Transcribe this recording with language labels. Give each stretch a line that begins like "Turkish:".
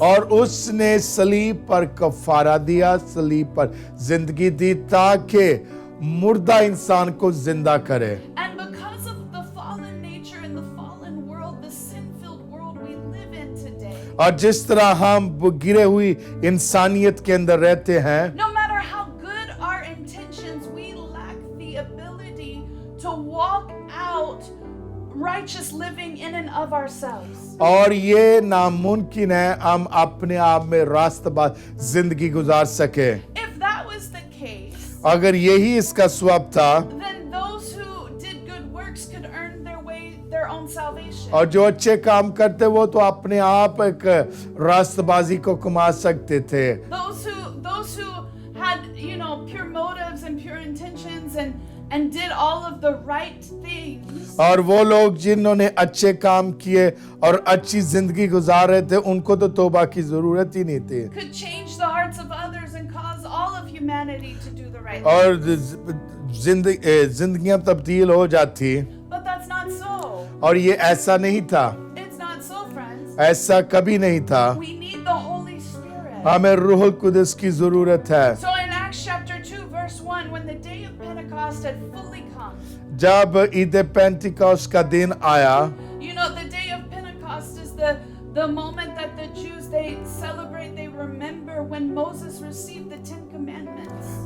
Hindi: और उसने सलीब पर कफारा दिया, सलीब पर जिंदगी दी ताकि मुर्दा इंसान को जिंदा करे।
English: And because of the fallen nature and the fallen world, the sin-filled world we live in today,
Hindi: और जिस तरह हम गिरे हुई इंसानियत के अंदर रहते हैं,
English: no matter how good our intentions, we lack the ability to walk out righteous living in and of ourselves.
Hindi: और ये नामुमकिन है हम अपने आप में रास्तबाज जिंदगी गुजार सके।
English: If that was the case,
Hindi: अगर यही इसका स्वभाव था,
English: then those who did good works could earn their own salvation.
Hindi: और जो अच्छे काम करते वो तो अपने आप एक रास्तबाजी को कमा सकते थे।
English: Those who had, pure motives and pure intentions and did all of the right things,
Hindi: और वो लोग जिन्होंने अच्छे काम किए और अच्छी जिंदगी गुजार रहे थे उनको तो तौबा की जरूरत ही नहीं थी
English: could change the hearts of others and cause all of humanity to do the right
Hindi: और
English: thing.
Hindi: जिंदगियां तब्दील हो जाती।
English: But that's not so.
Hindi: और ये ऐसा नहीं था,
English: It's not so, friends.
Hindi: ऐसा कभी नहीं था।
English: We need the Holy Spirit.
Hindi: हमें रूह कुदस की जरूरत है।
English: So in Acts chapter 2 verse 1, when the day of Pentecost had fully come,
Hindi: जब ईद पेंटिकॉस्ट का दिन आया,
English: the day of Pentecost is the moment that the Jews, they celebrate, they remember when Moses received the 10 commandments.